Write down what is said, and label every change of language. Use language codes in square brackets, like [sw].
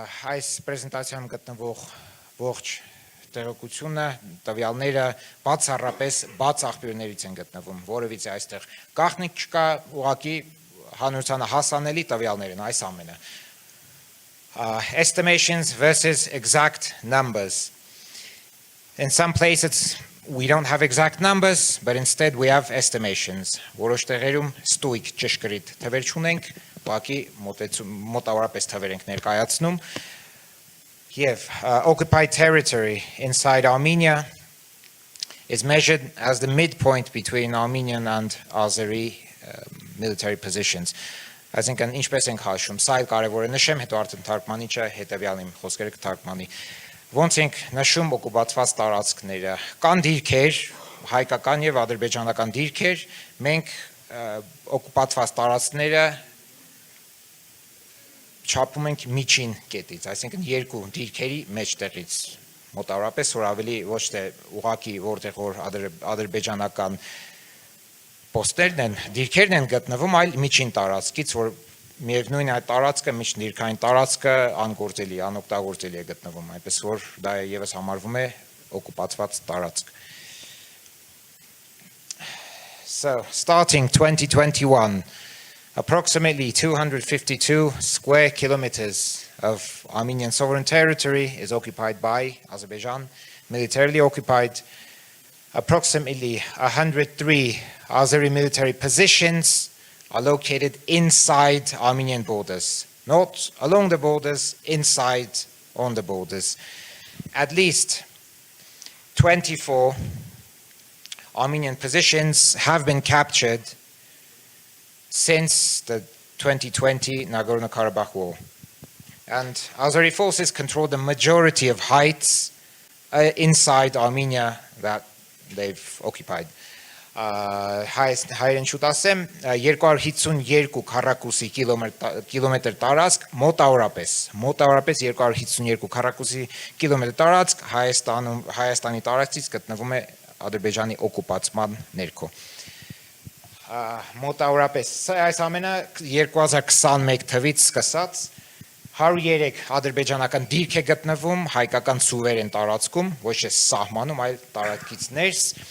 [hy] Այս պրեզենտացիայում գտնվող ողջ տեղեկությունը, տվյալները բացառապես բաց աղբյուրներից են գտնվում, որովհետեւ այստեղ գաղտնիք չկա, ուղղակի հանրությանը հասանելի տվյալներ են այս ամենը։ [en] Estimations versus exact numbers. In some places we don't have exact numbers, but instead we have estimations. [hy] Որոշ տեղերում ստույգ ճշգրիտ թվեր չունենք, ուղղակի մոտավորապես թվեր ենք ներկայացնում։ Եւ [en] occupied territory inside Armenia is measured as the midpoint between Armenian and Azeri military positions. [hy] Այսինքն ինչպես ենք հաշվում, սա էլ կարևոր է նշեմ, հետո արդեն թարգմանիչը հետեւյալ իմ խոսքերը կթարգմանի։ Ոնց ենք նշում օկուպացված տարածքները։ Կան դիրքեր, հայկական եւ ադրբեջանական դիրքեր, մենք օկուպացված տարածքները չափում ենք միջին կետից, այսինքն երկու դիրքերի մեջտեղից մոտավորապես, որ ավելի ոչ թե ուղղակի որտեղ որ ադրբեջանական պոստերն են, դիրքերն են գտնվում, այլ միջին տարածքից, որ միևնույն այդ տարածքը, միջդիրքային տարածքը անգործելի, անօգտագործելի է գտնվում, այնպես որ դա եւս համարվում է օկուպացված տարածք։ [en] So, starting 2021, approximately 252 square kilometers of Armenian sovereign territory is occupied by Azerbaijan, militarily occupied. Approximately 103 Azeri military positions are located inside Armenian borders, not along the borders, inside on the borders. At least 24 Armenian positions have been captured since the 2020 Nagorno-Karabakh war. And Azeri forces control the majority of heights inside Armenia that they've occupied. [hy] Հայերեն շուտ ասեմ, 252 քառակուսի կիլոմետր տարածք մոտավորապես 252 քառակուսի կիլոմետր տարածք Հայաստանի տարածքից գտնվում է Ադրբեջանի օկուպացման ներքո։ Մոտավորապես այս ամենը 2021 թվից սկսած 103 ադրբեջանական դիրք է գտնվում հայկական սուվերեն տարածքում, ոչ թե սահմանում, այլ տարածքից ներս։